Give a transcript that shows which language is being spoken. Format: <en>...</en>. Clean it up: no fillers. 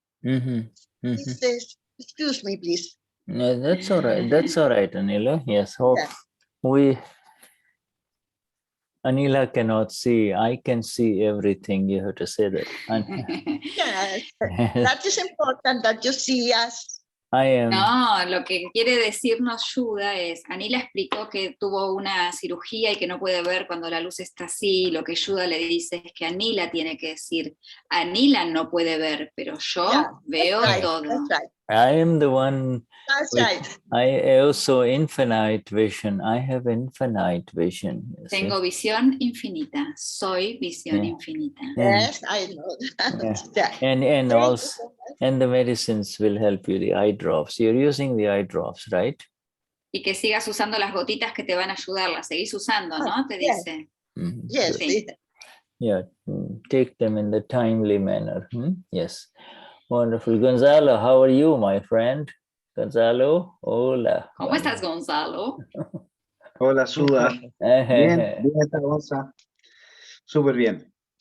<en>He says, excuse me, please. No, that's all right. That's all right, Anila. Yes. Anila cannot see. I can see everything. You have to say that. Yes, that is important that you see us. I am.</en> <es>No, lo que quiere decirnos Shuddha es, Anila explicó que tuvo una cirugía y que no puede ver cuando la luz está así. Lo que Shuddha le dice es que Anila tiene que decir, Anila no puede ver, pero yo veo todo.</es> <en>That's right. I am the one. That's right. I also infinite vision. I have infinite vision.</en> <es>Tengo visión infinita. Soy visión infinita.</es> <en>Yes, I know that. And also, and the medicines will help you. The eye drops. You're using the eye drops, right?</en> <es>Y que sigas usando las gotitas que te van a ayudar. Las seguís usando, ¿no? Te dice.</es> <en>Yes.</en> <es>Sí.</es> <en>Yeah. Take them in the timely manner. Yes. Wonderful. Gonzalo, how are you, my friend?</en> <es>Gonzalo, hola. ¿Cómo estás, Gonzalo? Hola, Shuddha. Bien, Gonza. Súper bien.</es>